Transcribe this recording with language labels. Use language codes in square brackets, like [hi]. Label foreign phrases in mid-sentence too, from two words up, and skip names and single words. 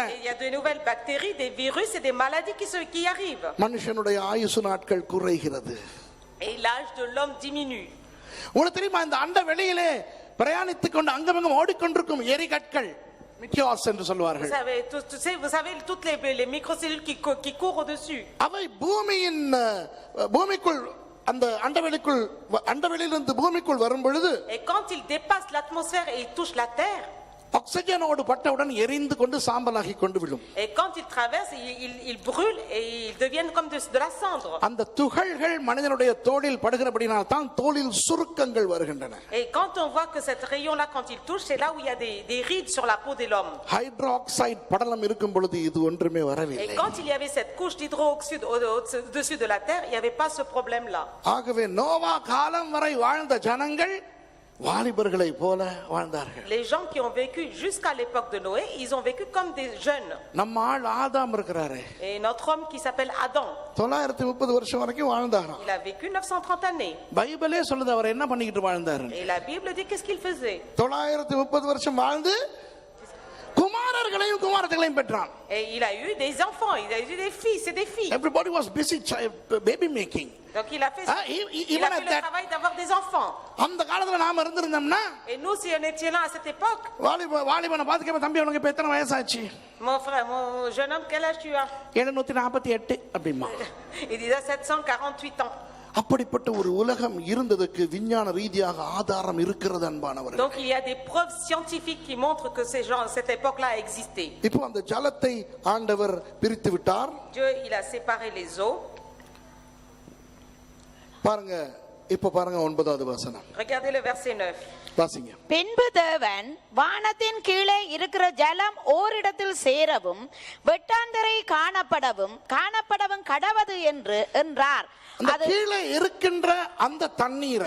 [fr] Il y a de nouvelles bactéries, des virus et des maladies qui arrivent. [ta] மனுஷனுடைய ஆயுசு நாட்கள் குறைகிறது. [fr] Et l'âge de l'homme diminue. [ta] உங்களுக்கு தெரியுமா, இந்த அண்ட வெளியிலே பிரயாணித்துக் கொண்டு அங்கமங்கும் ஓடிக்கொண்டிருக்கும் எரிகற்கள், மிக்கியாஸ் என்று சொல்வார்கள். [fr] Vous savez toutes les microcellules qui courent au-dessus. [ta] அவை பூமிக்குள் அந்த அண்டவெளியிலிருந்து பூமிக்குள் வரும் பொழுது, [fr] Et quand ils dépassent l'atmosphère et ils touchent la terre, [ta] ஆக்சிஜனோடு பட்டவுடன் எரிந்து கொண்டு சாம்பலாகி கொண்டு விழும். [fr] et quand ils traversent, ils brûlent et ils deviennent comme de la cendre. [ta] அந்த துகள்கள் மனிதனுடைய தோலில் படுகிறபடினால் தான் தோலில் சுருக்கங்கள் வருகின்றன. [fr] Et quand on voit que cette rayon-là, quand il touche, c'est là où il y a des rides sur la peau de l'homme. [ta] ஹைட்ரோக்சைடு படலம் இருக்கும் பொழுது இது ஒன்றுமே [fr] Et [ta] வரவில்லை. [fr] quand il y avait cette couche d'hydroxyde au-dessus de la terre, il n'y avait pas ce problème-là. [ta] ஆகவே நோவா காலம் வரை வாழ்ந்த ஜனங்கள் வாலிபர்களை போல வாழ்ந்தார்கள். [fr] Les gens qui ont vécu jusqu'à l'époque de Noé, ils ont vécu comme des jeunes. [ta] நம்ம ஆள் ஆதாம் இருக்கிறாரே, [fr] Et notre homme qui s'appelle Adam, [ta] 930 வருஷம் வரைக்கும் வாழ்ந்தாராம். [fr] il a vécu 930 années. [ta] பைபிளே சொல்லுது அவர் என்ன பண்ணிக்கிட்டு வாழ்ந்தாரு. [fr] Et la Bible dit qu'est-ce qu'il faisait. [ta] 930 வருஷம் வாழ்ந்து குமாரர்களையும் குமாரத்தையும் பெற்றான். [fr] Et il a eu des enfants, il a eu des fils et des filles. [en] Everybody was busy baby making. [fr] Donc il a fait le travail d'avoir des enfants. [ta] அந்த காலத்துல நாம இருந்திருந்தோம்னா, [fr] Et nous, si on était là à cette époque, [ta] வாலிபனை பாத்துக்க, தம்பி உனக்கு இப்ப எத்தனை வயசாச்சு? [fr] mon frère, mon jeune homme, quel âge tu as? [ta] 748 அப்படிமா. [fr] Il disait 748 ans. [ta] அப்படிப்பட்ட ஒரு உலகம் இருந்ததுக்கு விஞ்ஞான ரீதியாக ஆதாரம் இருக்கிறது அன்பானவர்கள். [fr] Donc il y a des preuves scientifiques qui montrent que cette époque-là a existé. [ta] இப்போ அந்த ஜலத்தை ஆண்டவர் பிரித்து விட்டார். [fr] Dieu, il a séparé les eaux. [ta] பாருங்க, இப்ப பாருங்க 9வது வசனம் [fr] Regardez le verset 9. [ta] வாசிங்க. பின்பு தேவன் வானத்தின் கீழே இருக்கிற ஜலம் ஓரிடத்தில் சேரவும் வெட்டாந்தரை காணப்படவும் கடவது என்றார். அந்த அது கீழே இருக்கின்ற அந்த தண்ணீரை